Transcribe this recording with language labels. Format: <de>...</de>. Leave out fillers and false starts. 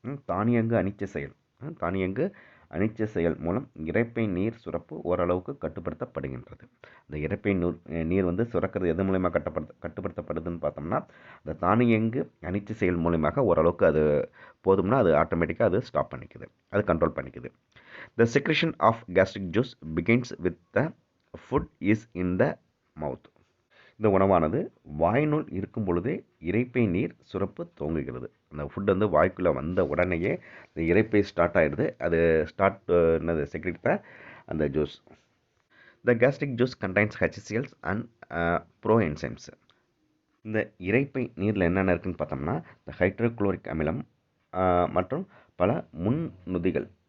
<ta>தானியங்கு அனிச்சை செயல் மூலம் இரைப்பை நீர் சுரப்பு ஓரளவுக்கு கட்டுப்படுத்தப்படுகின்றது. இந்த இரைப்பை நீர் வந்து சுரக்கிறது எது மூலயமா கட்டுப்படுத்தப்படுதுன்னு பார்த்தோம்னா, அந்த தானியங்கு அனிச்சை செயல் மூலமாக ஓரளவுக்கு அது போதும்னா அது ஆட்டோமேட்டிக்காக அது ஸ்டாப் பண்ணிக்குது, அது control பண்ணிக்குது.</ta> <en>The secretion of gastric juice begins with the food is in the mouth.</en> <ta>இந்த உணவானது வாயினுள் இருக்கும் பொழுதே இரைப்பை நீர் சுரப்பு துவங்குகிறது. அந்த ஃபுட் வந்து வாய்க்குள்ளே வந்த உடனேயே இந்த இரைப்பை ஸ்டார்ட் ஆகிடுது. அது செக்ரெட் அந்த juice.</ta> <en>The gastric juice contains HCl and proenzymes.</en> <ta>இந்த இரைப்பை நீரில் என்னென்ன இருக்குன்னு பார்த்தோம்னா, இந்த ஹைட்ரோகுளோரிக் அமிலம் மற்றும் பல முன்நொதிகள்.</ta>